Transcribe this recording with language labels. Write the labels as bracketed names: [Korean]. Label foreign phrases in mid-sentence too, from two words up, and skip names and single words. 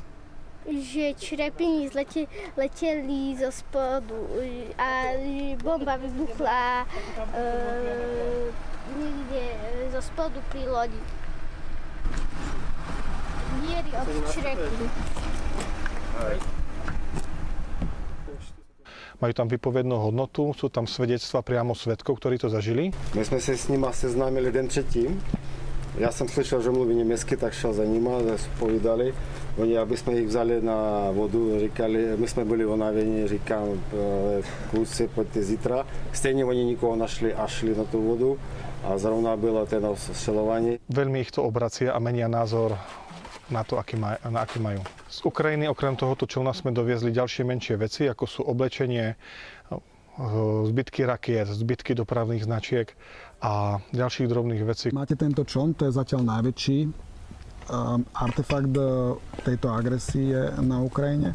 [Slovak] Že črepiny leteli zo spodu a bomba vybuchla niekde zo spodu pri lodi. Miery od črepy. Majú tam výpovednú hodnotu, sú tam svedectva priamo svedkov, ktorí to zažili. [Czech] My jsme se s nima seznámili den předtím. Já jsem slyšel, že mluví německy, tak šel za nima, povídali. Oni, aby jsme jich vzali na vodu, říkali, my jsme byli unavení, říkám, kluci, pojďte zítra. Stejně oni nikoho našli a šli na tu vodu a zrovna bylo ten ostřelování. [Slovak] Veľmi ich to obracia a menia názor na to, aký majú. Z Ukrajiny okrem tohoto člna sme doviezli ďalšie menšie veci, ako sú oblečenie, zbytky rakiet, zbytky dopravných značiek a ďalších drobných vecí. Máte tento čln, to je zatiaľ najväčší artefakt tejto agresie na Ukrajine.